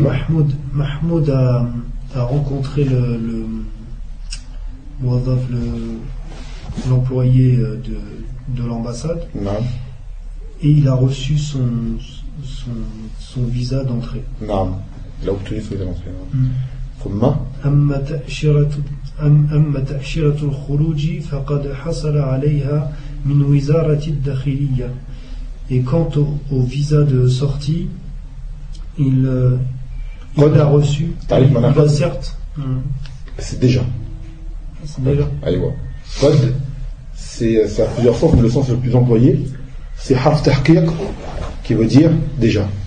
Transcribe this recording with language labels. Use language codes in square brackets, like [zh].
[fr] Mahmoud, Mahmoud a, a rencontré le Mouadhaf, le, l'employé de l'ambassade. Non. Et il a reçu son, son, son visa d'entrée. Non. Il a obtenu son visa d'entrée. Non. Comme ma. [ar] أما تأشيرة الخروج فقد حصل عليها من وزارة الداخلية. [fr] Et quant au, au visa de sortie, il l'a reçu. Tarif il va certes. C'est déjà. C'est déjà. Allez voir. Code, c'est à plusieurs sens, mais le sens le plus employé, c'est harf tahqiq, qui veut dire déjà.